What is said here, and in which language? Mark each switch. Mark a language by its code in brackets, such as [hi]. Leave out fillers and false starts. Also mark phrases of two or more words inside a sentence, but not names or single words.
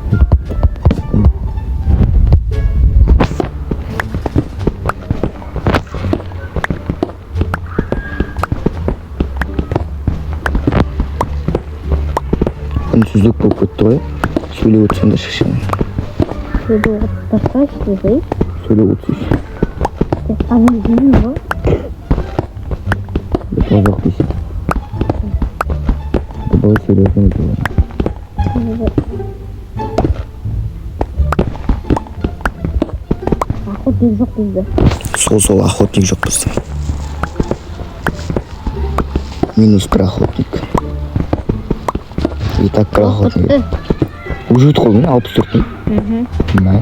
[kk] Үнсіздік болып кетті ғой. Сөйлеп өтсен де шықшын. Сөйлеп отырсайшы дей. [tr] Söyle 33. Annem değil mi bu? Bozok deysiz. Doğru söylüyorsunuz. [kk] Охотник жоқ бізде. Сол охотник жоқ бізде. Минус бір охотник. И так бір охотник. Уже өтіп қалдың, 64 дейін. Мәш.